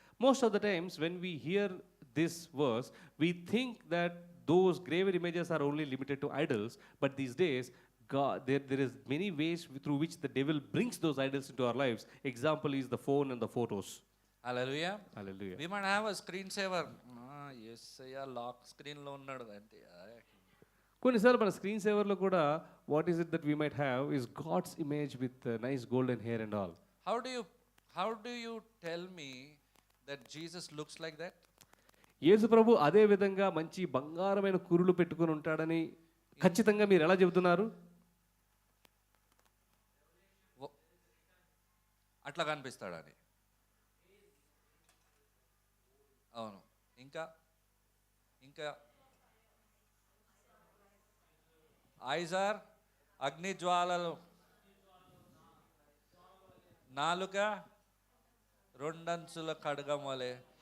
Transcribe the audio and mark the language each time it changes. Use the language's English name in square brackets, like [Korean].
[English] Most of the times when we hear this verse, we think that those graven images are only limited to idols, but these days God, there is many ways through which the devil brings those idols into our lives. Example is the phone and the photos. Hallelujah. Hallelujah. We might have a screen saver. [Telugu] Yes, అయ్యా lock స్క్రీన్లో ఉన్నాడు అంటే. కొన్నిసార్లు మన screen సేవర్లో కూడా [English] What is it that we might have is God's image with nice golden hair and all. How do you tell me that Jesus looks like that? [Telugu] యేసు ప్రభు అదే విధంగా మంచి బంగారమైన కురులు పెట్టుకొని ఉంటాడని ఖచ్చితంగా మీరు ఎలా చెబుతున్నారు? అట్లా కనిపిస్తాడని. అవును. ఇంకా [English] eyes are [Telugu] అగ్ని జ్వాలలు, నాలుక రెండంచుల ఖడ్గం వలె.